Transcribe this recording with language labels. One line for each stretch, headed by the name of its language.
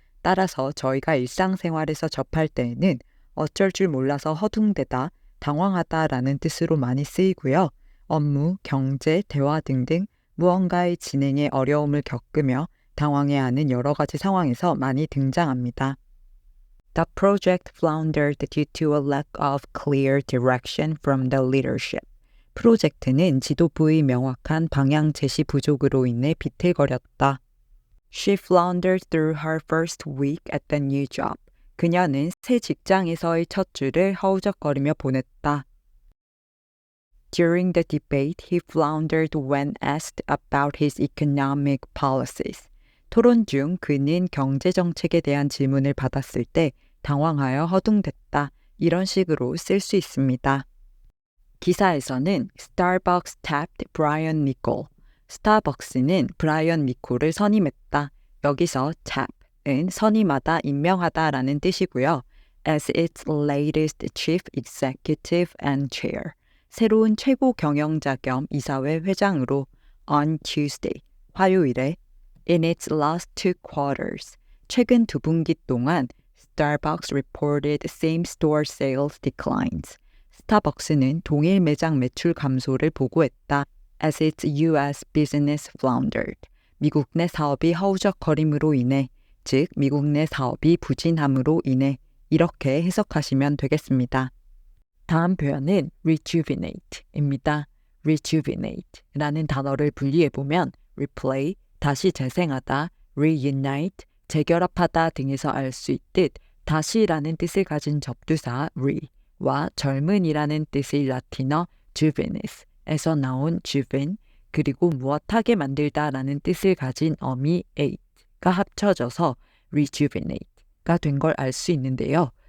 Korean: 따라서 저희가 일상생활에서 접할 때에는 어쩔 줄 몰라서 허둥대다, 당황하다라는 뜻으로 많이 쓰이고요. 업무, 경제, 대화 등등 무언가의 진행에 어려움을 겪으며 당황해하는 여러 가지 상황에서 많이 등장합니다.
English: The project floundered due to a lack of clear direction from the leadership.
Korean: 프로젝트는 지도부의 명확한 방향 제시 부족으로 인해 비틀거렸다.
English: She floundered through her first week at the new job.
Korean: 그녀는 새 직장에서의 첫 주를 허우적거리며 보냈다.
English: During the debate, he floundered when asked about his economic policies.
Korean: 토론 중 그는 경제 정책에 대한 질문을 받았을 때 당황하여 허둥댔다. 이런 식으로 쓸 수 있습니다. 기사에서는
English: Starbucks tapped Brian Niccol.
Korean: 스타벅스는 브라이언 니콜을 선임했다. 여기서 tap은 선임하다, 임명하다라는 뜻이고요.
English: As its latest chief executive and chair.
Korean: 새로운 최고 경영자 겸 이사회 회장으로
English: on Tuesday,
Korean: 화요일에
English: in its last two quarters.
Korean: 최근 두 분기 동안
English: Starbucks reported same-store sales declines.
Korean: 스타벅스는 동일 매장 매출 감소를 보고했다.
English: As its U.S. business floundered.
Korean: 미국 내 사업이 허우적거림으로 인해, 즉 미국 내 사업이 부진함으로 인해 이렇게 해석하시면 되겠습니다. 다음 표현은 rejuvenate입니다. rejuvenate라는 단어를 분리해보면 replay, 다시 재생하다, reunite, 재결합하다 등에서 알 수 있듯 다시라는 뜻을 가진 접두사 re와 젊은이라는 뜻의 라틴어 juvenes에서 나온 juven, 그리고 무엇하게 만들다라는 뜻을 가진 어미 ate가 합쳐져서 rejuvenate가 된 걸 알 수 있는데요.